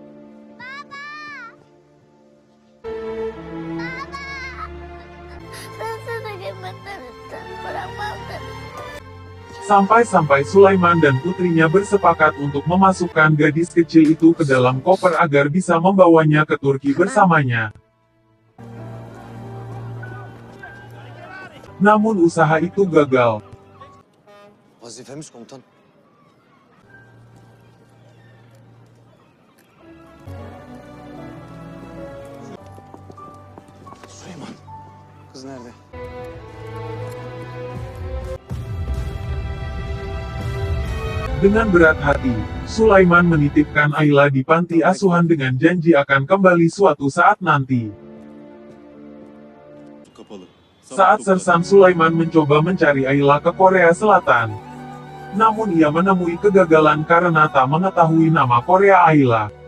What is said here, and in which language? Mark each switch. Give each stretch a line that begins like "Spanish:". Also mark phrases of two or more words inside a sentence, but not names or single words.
Indonesian: Sampai-sampai Sulaiman dan putrinya bersepakat untuk memasukkan gadis kecil itu ke dalam koper agar bisa membawanya ke Turki bersamanya. Namun usaha itu gagal.
Turkish: Vazifemiz komutan. Süleyman. Kız nerede?
Indonesian: Dengan berat hati, Sulaiman menitipkan Ayla di panti asuhan dengan janji akan kembali suatu saat nanti. Saat sersan Sulaiman mencoba mencari Ayla ke Korea Selatan, namun ia menemui kegagalan karena tak mengetahui nama Korea Ayla.